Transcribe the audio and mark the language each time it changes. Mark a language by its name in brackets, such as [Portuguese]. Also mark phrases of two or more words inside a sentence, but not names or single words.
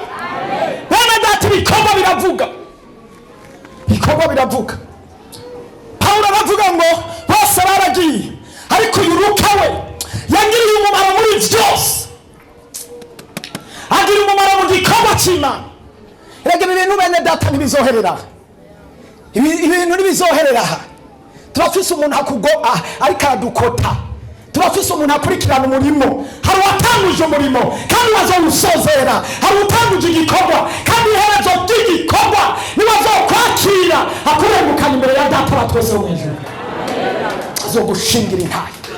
[Rundi] Bene data, ibikorwa biravuga. Paulo aravuga ngo bose baragiye, ariko uyu Luka we yangiriye umumaro muri byose, agira umumaro mu gikorwa cy'Imana. Erega ibintu bene data ntibizoherera, ibintu ntibizoherera. Turafise umuntu ariko aradukota, turafise umuntu akurikirana umurimo. Hari uwatanguje umurimo kandi wazowusozera, hari utanguje igikorwa kandi iherezo ry'igikorwa niwe azokwakira akurengukana imbere ya data wa twese wo mw'ijuru, azogushingira intaye.